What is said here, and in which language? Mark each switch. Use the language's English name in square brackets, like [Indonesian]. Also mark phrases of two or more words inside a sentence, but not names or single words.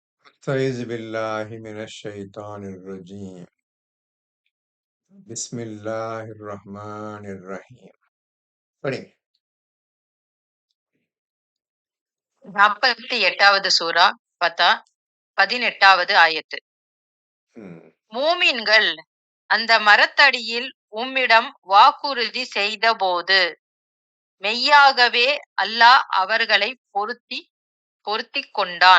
[Arabic] أستعيذ بالله من الشيطان الرجيم بسم الله الرحمن الرحيم படிங்க. [Tamil] 48வது சூரா பத்தா 18வது ஆயத்து. ம். மூமின்கள் அந்த மரத்தடியில் உம்மிடம் வாக்குறுதி செய்தபோது மெய்யாகவே அல்லாஹ் அவர்களை பொருத்திக் கொண்டான்.